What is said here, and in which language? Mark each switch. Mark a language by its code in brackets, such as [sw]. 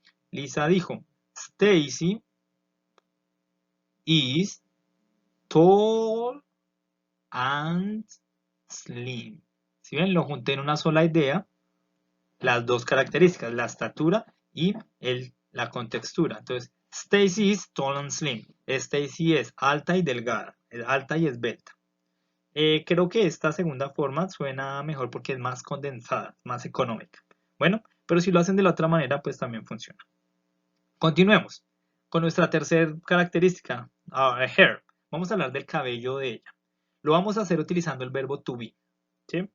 [es] Lisa dijo, [en] Stacy is tall and slim. [es] Si ven, lo junté en una sola idea, las dos características, la estatura y la contextura. [en] Entonces, Stacy is tall and slim. [es] Stacy es alta y delgada, es alta y esbelta. Creo que esta segunda forma suena mejor porque es más condensada, más económica. Bueno, pero si lo hacen de la otra manera, pues también funciona. Continuemos con nuestra tercera característica, hair. Vamos a hablar del cabello de ella. Lo vamos a hacer utilizando el verbo to be. ¿Sí?